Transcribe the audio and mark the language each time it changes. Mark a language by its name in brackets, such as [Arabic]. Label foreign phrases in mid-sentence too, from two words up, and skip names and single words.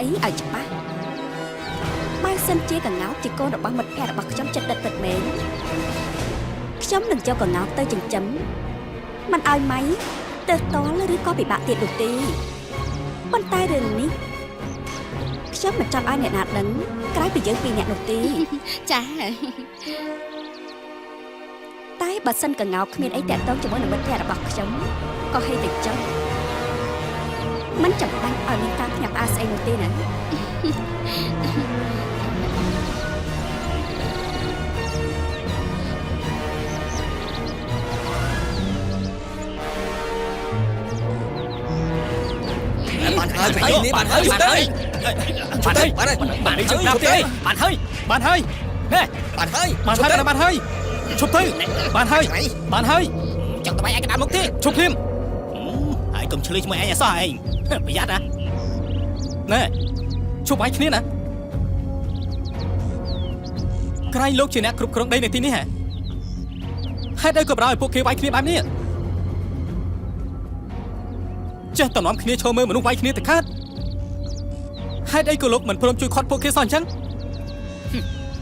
[Khmer] ឲ្យច្បាស់បើសិនជាកង្កោកជាកូនរបស់មិត្តភក្តិរបស់ខ្ញុំចិត្តដិតពិតមែនខ្ញុំនឹងយកកង្កោកទៅចិញ្ចឹមមិនឲ្យម៉ៃទៅតល់ឬក៏ពិបាកទៀតនោះទេប៉ុន្តែរឿងនេះខ្ញុំមិនចង់ឲ្យអ្នកណាដឹងក្រៅពីយើងពីរនាក់នោះទេចា តែបើសិនកង្កោកគ្មានអីតាក់ទងជាមួយនឹងមិត្តភក្តិរបស់ខ្ញុំក៏ហេតុតែចុះមិនចាំបាច់ឲ្យមានការភ្ញាក់ផ្អើលស្អីនោះទេណា [Vietnamese] bạn hơi bạn hơi bạn hơi chụp tới bạn hơi nè bạn hơi chụp tới bạn hơi bạn hơi [Khmer] វាយឯកតាមមុខទេ ឈប់ភ្លាម ហើយកុំឆ្លើយឈ្មោះឯងអសោះឯងប្រយ័ត្នណា ណែឈប់វាយគ្នាណាក្រែងលោកជាអ្នកគ្រប់គ្រងដីនៅទីនេះហ៎ហេតុអីក៏ប្រោយពួកគេវាយគ្នាបែបនេះចេះតំណំគ្នាឈរមើលមនុស្សវាយគ្នាទៅកើតហេតុអីក៏លោកមិនព្រមជួយខាត់ពួកគេសោះអញ្ចឹង